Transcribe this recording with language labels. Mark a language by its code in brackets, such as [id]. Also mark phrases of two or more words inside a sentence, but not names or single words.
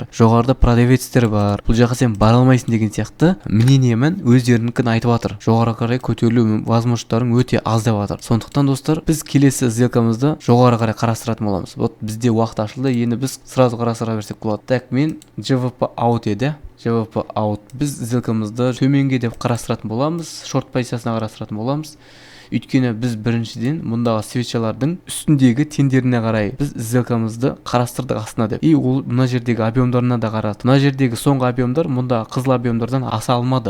[kk] Жоғарыда продавецтер бар. Бұл жаққа сен бара алмайсың деген сияқты мнениемен өздерінікін айтып жатыр. Жоғары қарай көтерілу возможностьтарың өте аз деп жатыр. Сондықтан, достар, біз келесі сделкамызды жоғары қарай қарастыратын боламыз. Вот бізде уақыт ашылды. Енді біз сразу қарастыра берсек болады. Так, мен [en] JVP out [kk] еді. [en] JVP out. [kk] Біз сделкамызды төменге деп қарастыратын боламыз, шорт позициясына қарастыратын боламыз. Өйткені біз біріншіден мұндағы свечалардың үстіндегі тендеріне қарай біз сделкамызды қарастырдық астына деп. И ол мына жердегі объемдарына да қарады. Мына жердегі соңғы объемдар мұндағы қызыл объемдардан аса алмады.